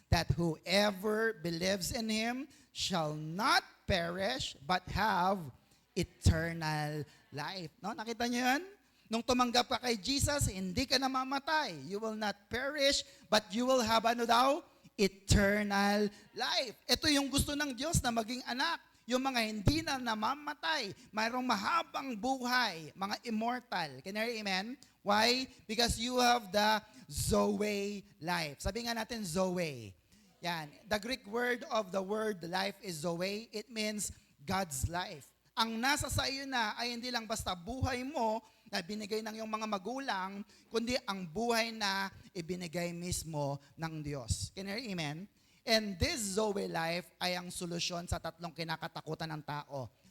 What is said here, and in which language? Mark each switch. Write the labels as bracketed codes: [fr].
[en] That whoever believes in Him shall not perish but have eternal life. [tl] No? Nakita niyo yun? Nung tumanggap ka kay Jesus, hindi ka namamatay. [en] You will not perish but you will have [tl] ano daw? [en] Eternal life. [tl] Ito yung gusto ng Diyos na maging anak. Yung mga hindi na namamatay, mayroong mahabang buhay, mga immortal. [en] Can you hear amen? Why? Because you have the Zoe life. [tl] Sabi nga natin [en] Zoe. [tl] Yan. [en] The Greek word of the word life is Zoe. It means God's life. [tl] Ang nasa sa iyo na ay hindi lang basta buhay mo na binigay ng iyong mga magulang, kundi ang buhay na ibinigay mismo ng Diyos. [en] Can you hear amen? And this Zoe life [tl] ay ang solusyon sa tatlong kinakatakutan ng tao.